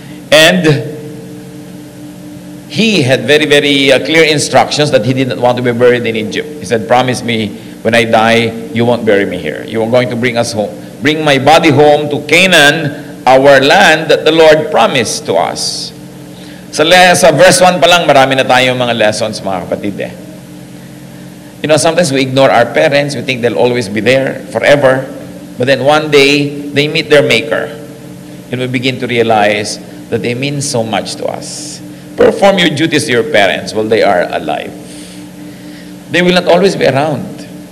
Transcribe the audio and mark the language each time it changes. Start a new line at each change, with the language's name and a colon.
English: And he had very, very clear instructions that he did not want to be buried in Egypt. He said, promise me, when I die, you won't bury me here. You are going to bring us home. Bring my body home to Canaan, our land that the Lord promised to us.
Filipino: Sa verse 1 pa lang, marami na tayong mga lessons, mga kapatid.
English: You know, sometimes we ignore our parents. We think they'll always be there forever. But then one day, they meet their maker. And we begin to realize that they mean so much to us. Perform your duties to your parents while they are alive. They will not always be around.